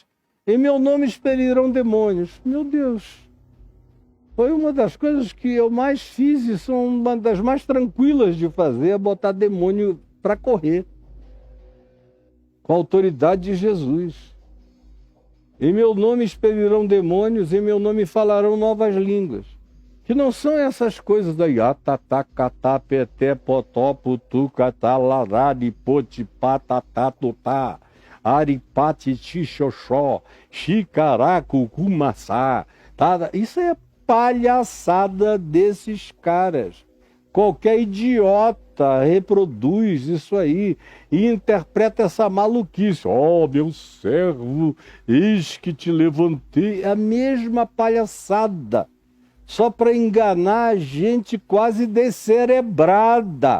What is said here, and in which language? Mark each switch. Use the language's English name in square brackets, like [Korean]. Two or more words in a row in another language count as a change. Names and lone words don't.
[Portuguese] Em meu nome expelirão demônios. Meu Deus, foi uma das coisas que eu mais fiz e são uma das mais tranquilas de fazer, é botar demônio para correr. Com a autoridade de Jesus. Em meu nome expelirão demônios, em meu nome falarão novas línguas. Que não são essas coisas daí. Atatá, catá, peté, potó, putu, catá, larari, poti, patatá, totá, aripati, xixoxó, xicaracu, cumaçá. Tá? Isso é palhaçada desses caras. Qualquer idiota imita, reproduz isso aí e interpreta essa maluquice. Ó, meu servo, eis que te levantei. É a mesma palhaçada, só para enganar a gente quase descerebrada.